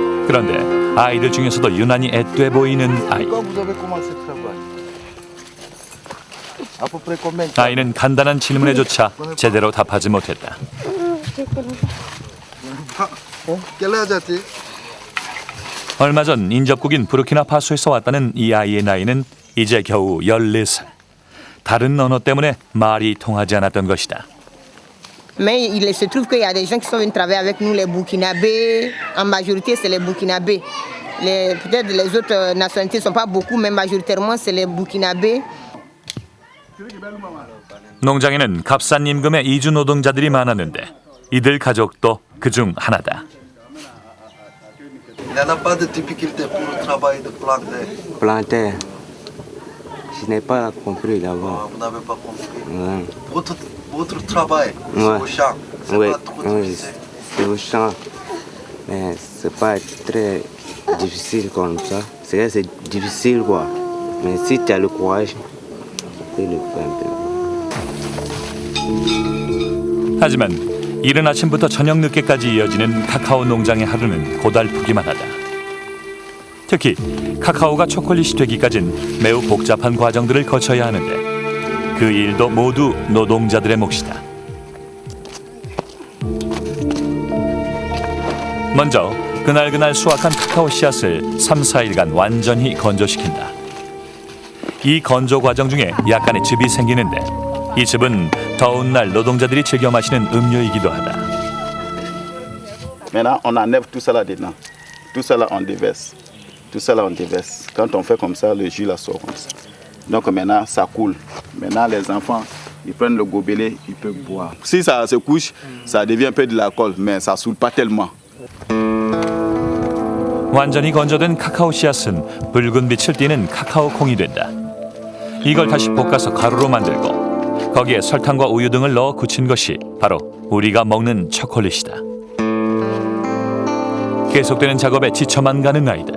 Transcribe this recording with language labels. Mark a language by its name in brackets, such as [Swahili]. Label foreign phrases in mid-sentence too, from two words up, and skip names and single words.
[Korean] 그런데 아이들 중에서도 유난히 애돼 보이는 아이. [French] Quand vous avez commencé le travail? À peu près combien de temps? [Korean] 아이는 간단한 질문에조차 제대로 답하지 못했다. [French] Quel âge as-tu? [Korean] 얼마 전 인접국인 부르키나파소에서 왔다는 이 아이의 나이는 이제 겨우 14살. 다른 언어 때문에 말이 통하지 않았던 것이다. [French] Mais il se trouve qu'il y a des gens qui sont venus travailler avec nous, les Burkinabés. En majorité, c'est les Burkinabés. Peut-être les autres nationalités ne sont pas beaucoup, mais majoritairement, c'est les Burkinabés. [Korean] 농장에는 값싼 임금의 이주 노동자들이 많았는데 이들 가족도 그중 하나다. [French] Il n'y en a pas de difficulté pour le travail de planter. Planter. Je n'ai pas compris d'abord. Vous n'avez pas compris. Ouais. Votre travail, c'est Ouais. au champ. C'est Oui, pas trop oui, difficile. c'est au champ. Mais c'est pas très difficile comme ça. C'est difficile quoi. Mais si tu as le courage, tu peux le faire un peu. [Korean] 하지만 이른 아침부터 저녁 늦게까지 이어지는 카카오 농장의 하루는 고달프기만 하다. 특히 카카오가 초콜릿이 되기까진 매우 복잡한 과정들을 거쳐야 하는데 그 일도 모두 노동자들의 몫이다. 먼저 그날 수확한 카카오 씨앗을 3-4일간 완전히 건조시킨다. 이 건조 과정 중에 약간의 즙이 생기는데 이 즙은 더운 날 노동자들이 즐겨 마시는 음료이기도 하다. [French] Maintenant, on enlève tout ça là-dedans. Tout ça là, on déverse. Tout ça là, on déverse. Quand on fait comme ça, le jus là sort comme ça. Donc maintenant, ça coule. Maintenant, les enfants, ils prennent le gobelet, ils peuvent boire. Si ça se couche, ça devient un peu de l'alcool, mais ça ne saoule pas tellement. [Korean] 완전히 건조된 카카오 씨앗은 붉은 빛을 띠는 카카오 콩이 된다. 이걸 다시 볶아서 가루로 만들고 거기에 설탕과 우유 등을 넣어 굳힌 것이 바로 우리가 먹는 초콜릿이다. 계속되는 작업에 지쳐만 가는 아이들.